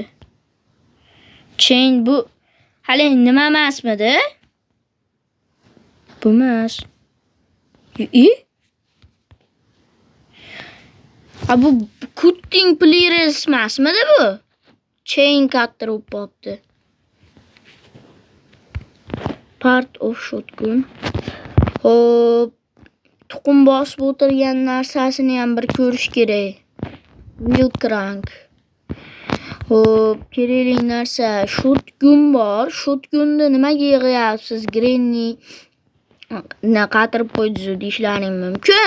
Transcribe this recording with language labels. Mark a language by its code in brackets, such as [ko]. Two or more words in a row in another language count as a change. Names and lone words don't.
[uz] Chain bu hali nima emasmidi? Bu emas. Bu [en] cutting pliers [uz] emasmidi bu? [en] Chain cutter [uz] bo'lib qopti. [en] Part of shotgun. [uz] Hop. Tuxum bosib o'tirgan narsasini ham bir ko'rish kerak. [en] Wheel crank. [uz] Hop, kerakli narsa shotgun bor. Shotgunni nimaga yig'yapsiz? Granny qatirib qo'ydi deyishlaring mumkin.